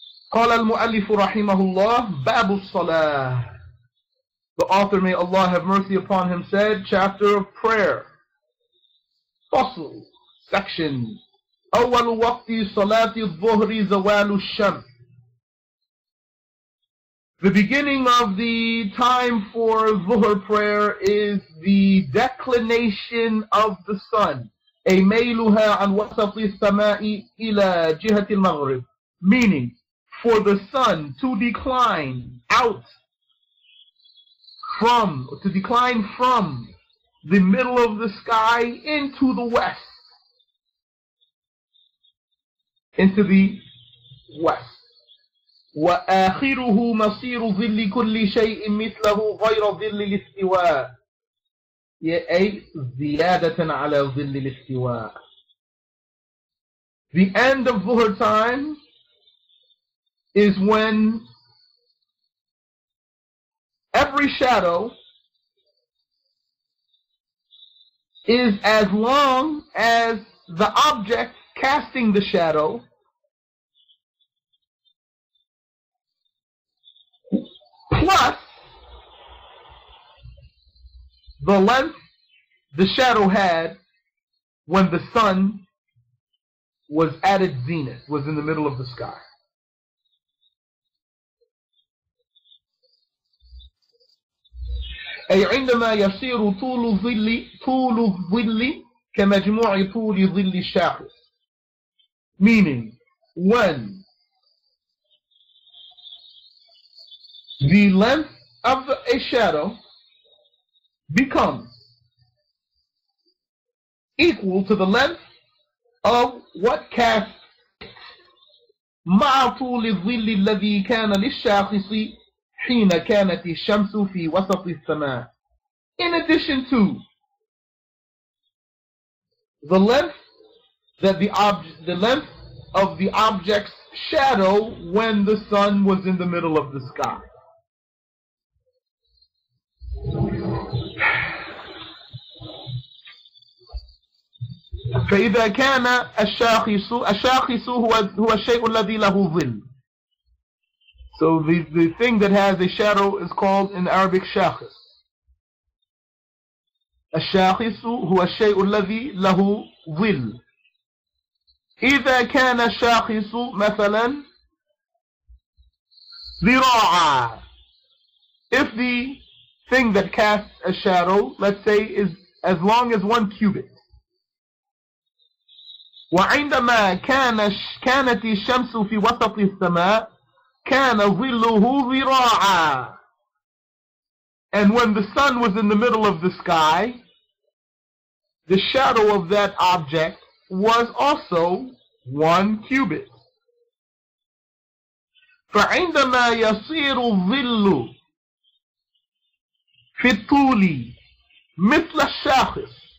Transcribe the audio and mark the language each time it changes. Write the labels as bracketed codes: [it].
[ar] قال المؤلف رحمه الله باب الصلاة. [en] The author, may Allah have mercy upon him, said, chapter of prayer. [ar] فصل, [en] section. [ar] أول وقت صلاة الظهر زوال الشمس. [en] The beginning of the time for Zuhr prayer is the declination of the sun. [ar] أي ميلها عن وسط السماء إلى جهة المغرب. [en] Meaning, for the sun to decline from the middle of the sky into the west. Into the west. [ar] وآخره مصير ظل كل شيء مثله غير ظل الاستواء. أي زيادة على ظل الاستواء. [en] The end of Zuhr time is when every shadow is as long as the object casting the shadow plus the length the shadow had when the sun was at its zenith, was in the middle of the sky. [ar] أي عندما يصير طول الظل كمجموع طول ظل الشاخص. [en] Meaning, when the length of a shadow becomes equal to the length of what casts [ar] مع طول الظل الذي كان للشاخص حين كانت الشمس في وسط السماء. [en] In addition to the length of the object's shadow when the sun was in the middle of the sky. [ar] فإذا كان الشاخص هو الشيء الذي له ظل. [en] So the thing that has a shadow is called in Arabic shakhis. [ar] الشاخص هو الشيء الذي له ظل. إذا كان الشاخص مثلا ذراعا. [en] If the thing that casts a shadow, let's say, is as long as 1 cubit. [ar] وعندما كانت الشمس في وسط السماء كان ظله ذراعا. [en] And when the sun was in the middle of the sky, the shadow of that object was also 1 cubit. [ar] فعندما يصير الظل في الطول مثل الشاخص.